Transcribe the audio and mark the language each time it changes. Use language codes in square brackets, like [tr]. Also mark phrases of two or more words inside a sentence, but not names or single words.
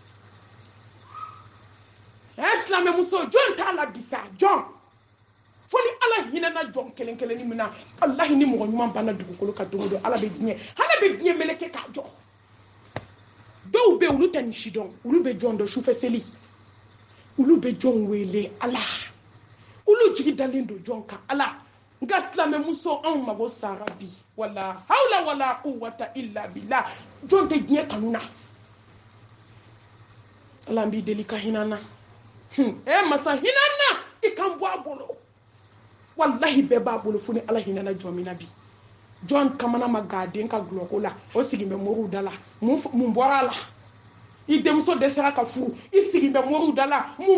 [bm] silamɛ muso jɔn t'a la bisa jɔn fo ni ala hinɛna jɔn kelen kelenni min na walahi ni mɔgɔ ɲuman banna dugukolo kan dogo don ala bɛ diɲɛ meleke k'a jɔ dɔw bɛ olu tɛ nin si dɔn olu bɛ jɔn dɔn sufɛ seli olu bɛ jɔn wele ala olu jigi dalen don jɔn kan ala nka silamɛ muso anw mago sara bi [ar] ولا حول ولا قوة إلا بالله [bm] jɔn tɛ diɲɛ kanu na ala b'i deli ka hinɛ na masa hinɛ na i kan bɔ a bolo wallahi bɛɛ b'a bolo fo ni ala hinɛna jɔn min na bi jɔn kamana ma g'a den ka gulɔko la o sigin bɛ moriw da la mun bɔra a la i denmuso dɛsɛra ka furu i sigin bɛ moriw da la mun